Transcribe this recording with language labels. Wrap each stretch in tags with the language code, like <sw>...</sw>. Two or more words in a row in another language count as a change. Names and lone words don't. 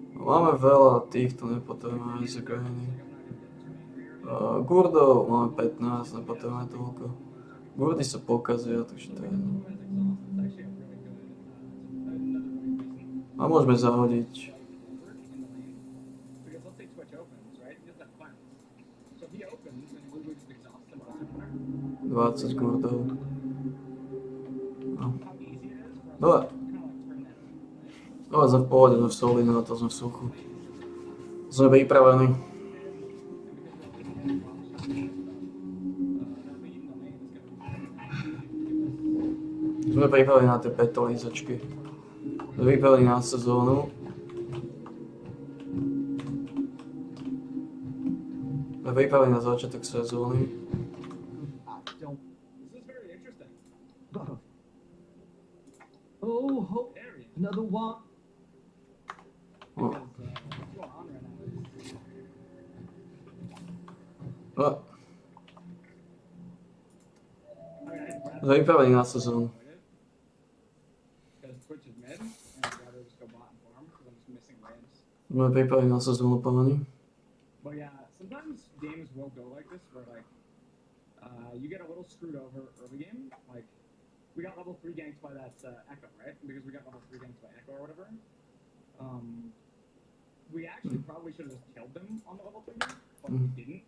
<sk>Máme veľa týchto, nepotrebujeme z Ukrajiny. Gurdov máme 15, nepotrebujeme toľko. Gurdy sa pokazia, takže to je jedno. A môžeme zahodiť.</sk> <en>Because let's say Twitch opens, right? He doesn't have cleanse. So if he opens, then we would just exhaust him on opener.</en> <sk>20 gurdov. No.</sk> <en>How easy it is for us</en> <sk>Dobre.</sk> <en>to kind of like turn that on, right?</en> <sk>No, sme v pohode, sme v soli, na to sme v suchu. Sme pripravení. Sme pripravení na tie petolízačky. Sme pripravení na sezónu. Sme pripravení na začiatok sezóny.</sk> <en>This is very interesting. Oh, hope. There he is. Another one. No. Because, what's going on right now is</en> <sk>No,</sk> <en>I mean, I'd rather</en> <sk>sme pripravení na sezónu.</sk> <en>avoid it because Twitch is mid, and I'd rather just go bot and farm because I'm just missing waves.</en> <sk>Sme pripravení na sezónu, páni.</sk> <en>But yeah, sometimes games will go like this where like you get a little screwed over early game. Like we got level 3 ganked by that Echo, right? Because we got level 3 ganked by Echo or whatever. We actually probably should have just killed them on the level 3 gank, but we didn't.</en>